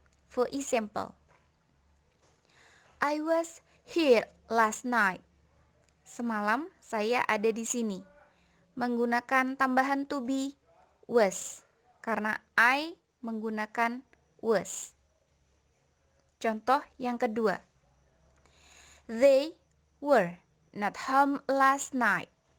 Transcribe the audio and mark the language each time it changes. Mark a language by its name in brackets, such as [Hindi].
[English] For example, I was here last night. [Indonesian] Semalam saya ada di sini. Menggunakan tambahan to be was karena I menggunakan was. Contoh yang kedua. [English] They were not home last night.